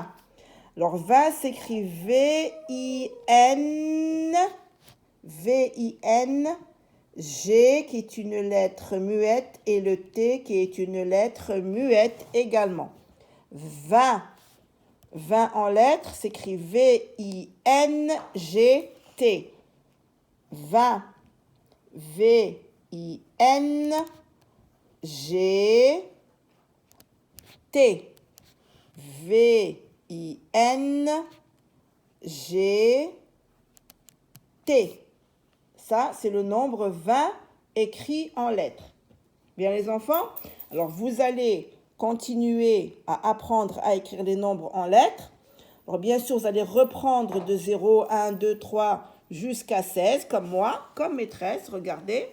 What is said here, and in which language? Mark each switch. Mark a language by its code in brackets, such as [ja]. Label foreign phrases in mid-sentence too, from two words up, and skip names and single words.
[fr] Alors, 20 s'écrit V-I-N, V-I-N, G qui est une lettre muette et le T qui est une lettre muette également. 20. 20 en lettres s'écrit V-I-N-G-T. 20. V-I-N-G-T. V-I-N-G-T. V-I-N-G-T. Ça, c'est le nombre 20 écrit en lettres. Bien les enfants? Alors, vous allez continuer à apprendre à écrire les nombres en lettres. Alors, bien sûr, vous allez reprendre de 0, 1, 2, 3 jusqu'à 16, comme moi, comme maîtresse, regardez.